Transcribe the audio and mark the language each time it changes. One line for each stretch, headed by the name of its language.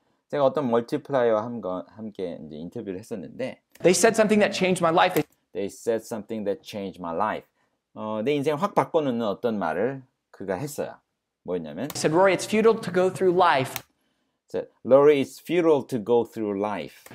Korean: 제가 어떤 멀티플라이어와 함께 이제 인터뷰를 했었는데,
English: they said something that changed my life. They said something that changed my life.
Korean: 내 인생을 확 바꿔놓는 어떤 말을 그가 했어요. 뭐였냐면,
English: They said, Rory, it's futile to go through life. Rory, it's futile to go through life.